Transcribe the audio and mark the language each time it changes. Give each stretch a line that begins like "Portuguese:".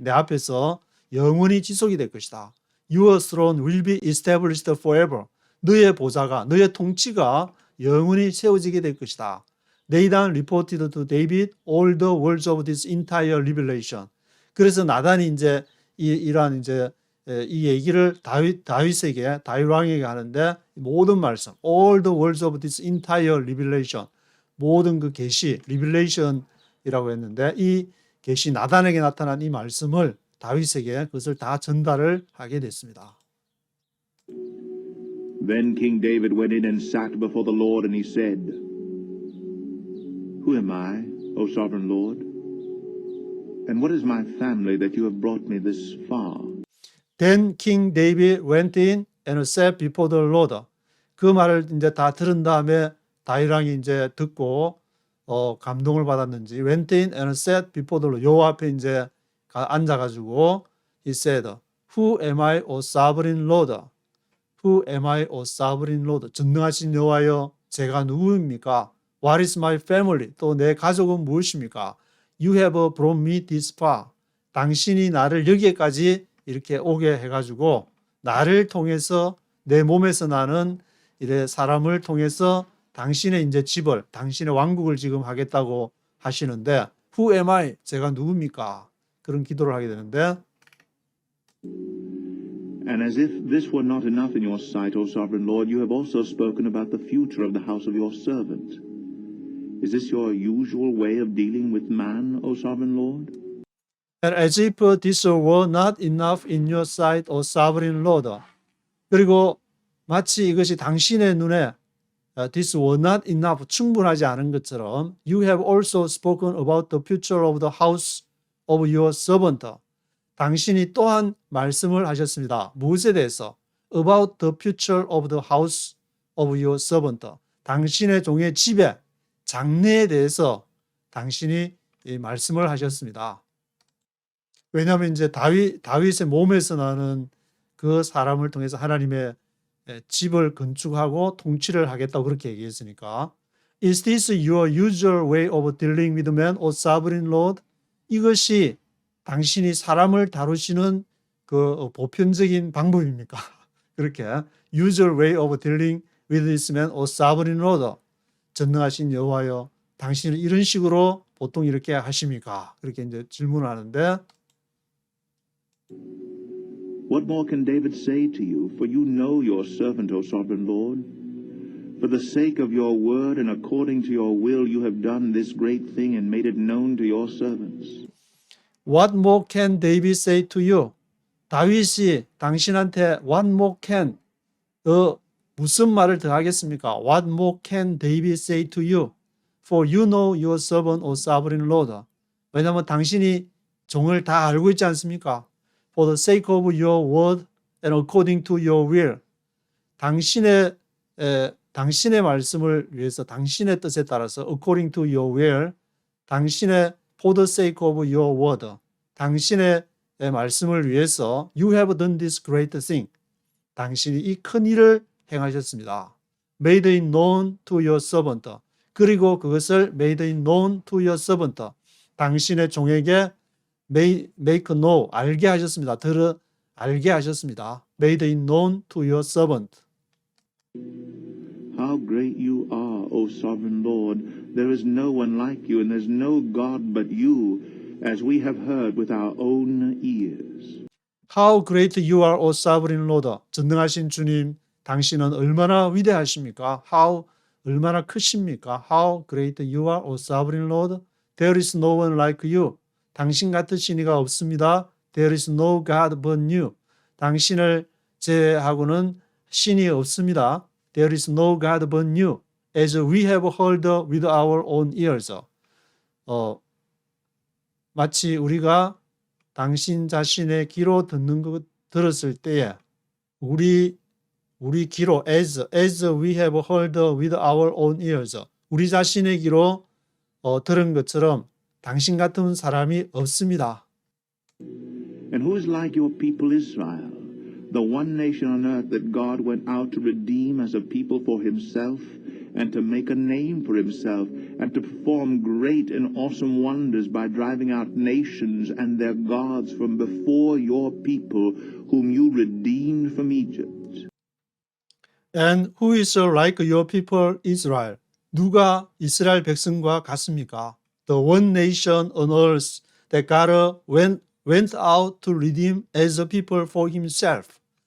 Korean: 내 앞에서 영원히 지속이 될 것이다.
English: Your throne will be established forever.
Korean: 너의 보좌가, 너의 통치가 영원히 세워지게 될 것이다.
English: Nathan reported to David all the words of this entire revelation.
Korean: 그래서 나단이 이제 이러한 이제 이 얘기를 다윗 왕에게 하는데 모든 말씀,
English: all the words of this entire revelation,
Korean: 모든 그 계시, revelation이라고 했는데 이 계시 나단에게 나타난 이 말씀을 다윗에게 그것을 다 전달을 하게 됐습니다.
English: Then King David went in and sat before the Lord, and he said, Who am I, O sovereign Lord? And what is my family that you have brought me this far? Then King David went in and sat before the Lord.
Korean: 그 말을 이제 다 들은 다음에 다윗 왕이 이제 듣고 감동을 받았는지
English: went in and sat before the Lord.
Korean: 여호와 앞에 이제 앉아가지고
English: he said, Who am I, O sovereign Lord? Who am I, O sovereign Lord?
Korean: 전능하신 여호와여, 제가 누구입니까?
English: What is my family?
Korean: 또 내 가족은 무엇입니까?
English: You have brought me this far.
Korean: 당신이 나를 여기까지 이렇게 오게 해가지고 나를 통해서 내 몸에서 나는 이래 사람을 통해서 당신의 이제 집을, 당신의 왕국을 지금 하겠다고 하시는데
English: Who am I?
Korean: 제가 누굽니까? 그런 기도를 하게 되는데
English: And as if this were not enough in your sight, O sovereign Lord, you have also spoken about the future of the house of your servant. Is this your usual way of dealing with man, O sovereign Lord? And as if this were not enough in your sight, O sovereign Lord.
Korean: 그리고 마치 이것이 당신의 눈에
English: this were not enough,
Korean: 충분하지 않은 것처럼
English: You have also spoken about the future of the house of your servant.
Korean: 당신이 또한 말씀을 하셨습니다. 무엇에 대해서?
English: About the future of the house of your servant.
Korean: 당신의 종의 집의 장래에 대해서 당신이 이 말씀을 하셨습니다. 왜냐하면 이제 다윗의 몸에서 나는 그 사람을 통해서 하나님의 집을 건축하고 통치를 하겠다고 그렇게 얘기했으니까
English: Is this your usual way of dealing with men, O sovereign Lord?
Korean: 이것이 당신이 사람을 다루시는 그 보편적인 방법입니까?
English: 그렇게 usual way of dealing with this man, O sovereign Lord.
Korean: 전능하신 여호와여, 당신은 이런 식으로 보통 이렇게 하십니까? 그렇게 이제 질문을 하는데
English: What more can David say to you? For you know your servant, O sovereign Lord. For the sake of your word and according to your will, you have done this great thing and made it known to your servants. What more can David say to you?
Korean: 다윗이 당신한테
English: what more can
Korean: 무슨 말을 더 하겠습니까?
English: What more can David say to you? For you know your servant, O sovereign Lord.
Korean: 왜냐하면 당신이 종을 다 알고 있지 않습니까?
English: For the sake of your word and according to your will.
Korean: 당신의 말씀을 위해서 당신의 뜻에 따라서
English: according to your will.
Korean: 당신의
English: for the sake of your word.
Korean: 당신의 말씀을 위해서
English: you have done this great thing.
Korean: 당신이 이 큰 일을 행하셨습니다.
English: Made it known to your servant.
Korean: 그리고 그것을
English: made it known to your servant.
Korean: 당신의 종에게
English: make know,
Korean: 알게 하셨습니다. 알게 하셨습니다.
English: Made it known to your servant. How great you are, O sovereign Lord. There is no one like you, and there's no God but you, as we have heard with our own ears. How great you are, O sovereign Lord.
Korean: 전능하신 주님, 당신은 얼마나 위대하십니까?
English: How,
Korean: 얼마나 크십니까?
English: How great you are, O sovereign Lord. There is no one like you.
Korean: 당신 같으신 이가 없습니다.
English: There is no God but you.
Korean: 당신을 제외하고는 신이 없습니다.
English: There is no God but you. As we have heard with our own ears.
Korean: 마치 우리가 당신 자신의 귀로 들었을 때에 우리 귀로
English: as we have heard with our own ears.
Korean: 우리 자신의 귀로 들은 것처럼 당신 같은 사람이 없습니다.
English: And who is like your people Israel, the one nation on earth that God went out to redeem as a people for himself and to make a name for himself and to perform great and awesome wonders by driving out nations and their gods from before your people whom you redeemed from Egypt. And who is like your people Israel?
Korean: 누가 이스라엘 백성과 같습니까?
English: The one nation on earth that God went out to redeem as a people for himself.